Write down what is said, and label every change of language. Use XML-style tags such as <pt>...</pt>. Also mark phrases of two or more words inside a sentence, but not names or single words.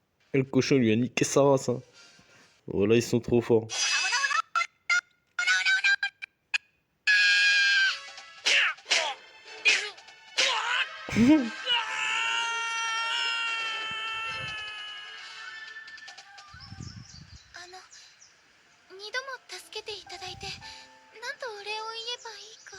<fr>Et le cochon lui a niqué sa race. Hein. Voilà, ils sont trop forts.</fr> <ja>あの二度も助けていただいて何とお礼を言えばいいか。</ja>